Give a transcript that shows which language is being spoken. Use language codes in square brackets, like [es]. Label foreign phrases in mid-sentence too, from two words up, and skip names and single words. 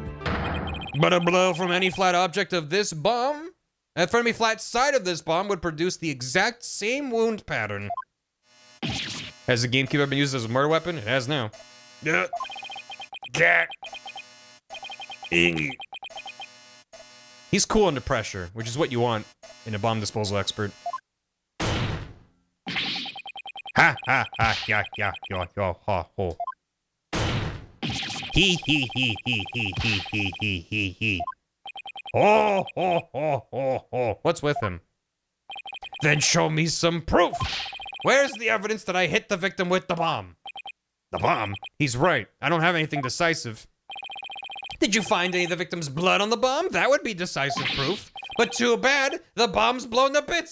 [en] But a blow from any flat object of this bomb, and from any flat side of this bomb, would produce the exact same wound pattern. Has the GameCube ever been used as a murder weapon? It has now. He's cool under pressure, which is what you want in a bomb disposal expert. Ha ha ha ya ya ya ya ha ho. He. Oh ho ho ho ho. What's with him? Then show me some proof. Where's the evidence that I hit the victim with the bomb? The bomb? He's right. I don't have anything decisive. Did you find any of the victim's blood on the bomb? That would be decisive proof. But too bad, the bomb's blown to bits.